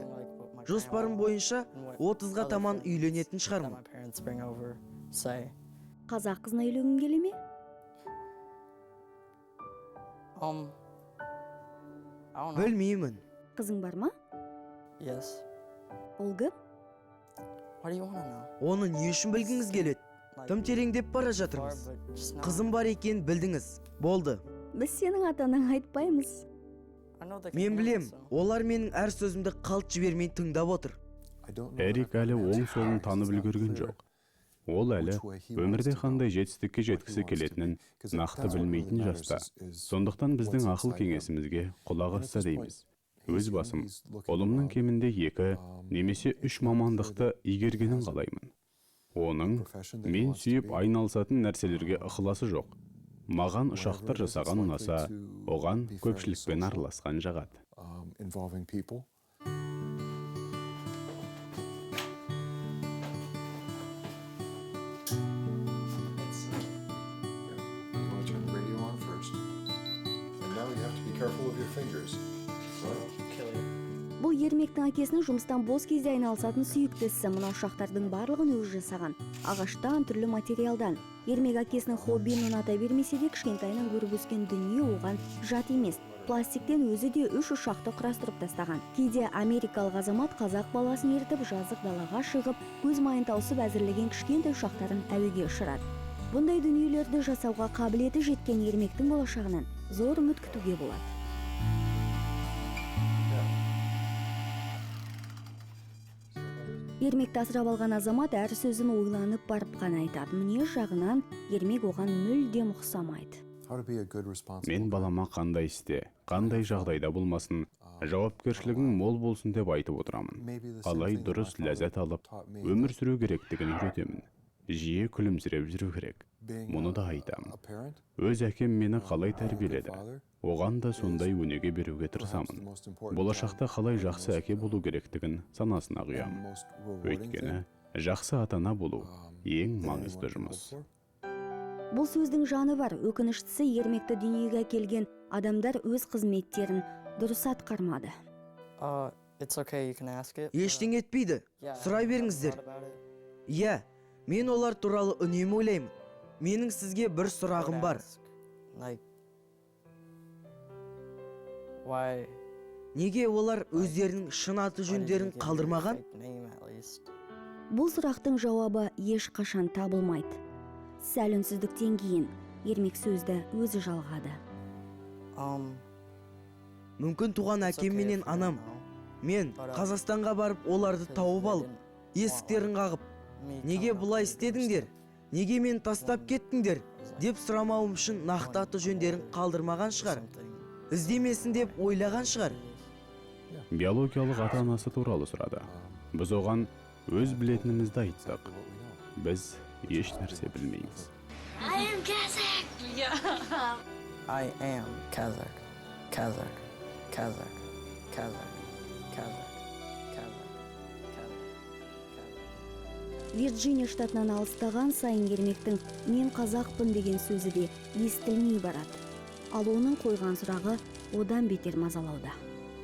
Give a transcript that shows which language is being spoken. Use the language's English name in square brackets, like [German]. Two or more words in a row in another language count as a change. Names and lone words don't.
[Kazakh] Жоспарым бойынша 30-ға таман үйленетін шығармын. Қазақ қызына үйленгің келе ме? Білмеймін. Кызың бармы? [English] Yes. [Kazakh] Ол кім? [English] Why do you want to know? [Kazakh] Оны не үшін білгіңіз келеді? Тым тереңдеп бара [English] Far, [Kazakh] жатырмыз. [English] but just know. [Kazakh] Қызым бар екен білдіңіз. Болды. Біз сенің атаның айтпаймыз. [English] I know they can [Kazakh] Мен [English] hear [Kazakh] білем, [English] me, so- [Kazakh] олар менің әр сөзімді қалт жібермей тыңдап отыр. Эрик әлі оң солын танып үлгерген жоқ. Ол әлі өмірде қандай жетістікке жеткісі келетінін нақты білмейтін жаста. Сондықтан біздің ақыл кеңесімізге құлақ асса дейміз. Өз басым, ұлымның кемінде 2 немесе 3 мамандықты игергенін қалаймын. Оның мен сүйіп айналысатын нәрселерге ықыласы жоқ. Маған ұшақтар жасаған ұнаса, оған көпшілікпен араласқан жағады. [English] Involving people. You want to turn the radio on first. And now you have to be careful of your fingers. Kill you. [Kazakh] Бұл Ермектің әкесінің жұмыстан бос кезде айналысатын сүйікті ісі. Мына ұшақтардың барлығын өзі жасаған. Ағаштан, түрлі материалдан. Ермек әкесінің хоббиін ұната бермесе де, кішкентайынан көріп өскен дүние оған жат емес. Пластиктен өзі де 3 ұшақты құрастырып тастаған. Кейде америкалық азамат қазақ баласын ертіп жазық далаға шығып, көз майын тауысып әзірлеген кішкентай ұшақтарын әуеге ұшырады. Бұндай дүниелерді жасауға қабілеті жеткен Ермектің болашағынан зор үміт күтуге болады. Ермекті асырап алған азамат әр сөзін ойланып барып қана айтады. Мінез жағынан Ермек оған мүлдем ұқсамайды. [English] How to be a good responsible. [Kazakh] Мен балама қандай істе, қандай жағдайда болмасын, жауапкершілігің мол болсын деп айтып отырамын. Қалай дұрыс ләззат алып, өмір сүру керектігін үйретемін. Жиі күлімсіреп жүру керек. Мұны да айтамын. Өз әкем мені қалай тәрбиеледі, оған да сондай өнеге беруге тырысамын. Болашақта қалай жақсы әке болу керектігін санасына құямын. Өйткені жақсы атана болу ең маңызды жұмыс. Бұл сөздің жаны бар. Өкініштісі, Ермекті дүниеге келген адамдар өз қызметтерін дұрыс атқармады. [English] It's okay, you can ask it. [Kazakh] Ештеңе етпейді. Сұрай беріңіздер. Иә, мен олар туралы үнемі ойлаймын. Менің сізге бір сұрағым бар. [English] Like, why? [Kazakh] Неге олар өздерінің шын аты жөндерін қалдырмаған? [English] Name at least. [Kazakh] Бұл сұрақтың жауабы ешқашан табылмайды. Сәл үнсіздіктен кейін Ермек сөзді өзі жалғады. Мүмкін туған әкем менен анам. Мен Қазақстанға барып оларды тауып алып, есіктерін қағып, неге бұлай істедіңдер? Неге мен тастап кеттіңдер? Деп сұрамауым үшін нақты аты жөндерін қалдырмаған шығар. Іздемесін деп ойлаған шығар. Биологиялық ата-анасы туралы сұрады. Біз оған өз білетінімізді айттық. Біз еш нәрсе білмейміз. [English] I am Kazakh. I am Kazakh. Kazakh. Kazakh. Kazakh. Kazakh. Kazakh. Kazakh. [Kazakh] Вирджиния штатынан алыстаған сайын Ермектің «мен қазақпын» деген сөзі де естілмей барады. Ал оның қойған сұрағы одан бетер мазалауда.